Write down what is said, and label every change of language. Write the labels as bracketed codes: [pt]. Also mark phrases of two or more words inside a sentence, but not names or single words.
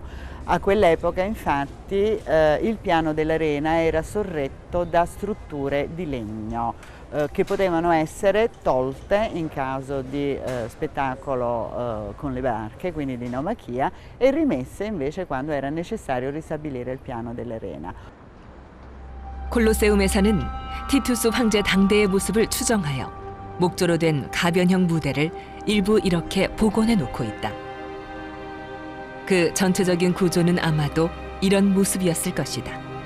[it] A quell'epoca infatti il piano dell'arena era sorretto da strutture di legno che potevano essere tolte in caso di spettacolo con le barche, quindi di naumachia, e rimesse invece quando era necessario ristabilire il piano dell'arena. [ko] 콜로세움에서는 티투스 황제 당대의 모습을 추정하여 목조로 된 가변형 무대를 일부 이렇게 복원해 놓고 있다. 그 전체적인 구조는 아마도 이런 모습이었을 것이다.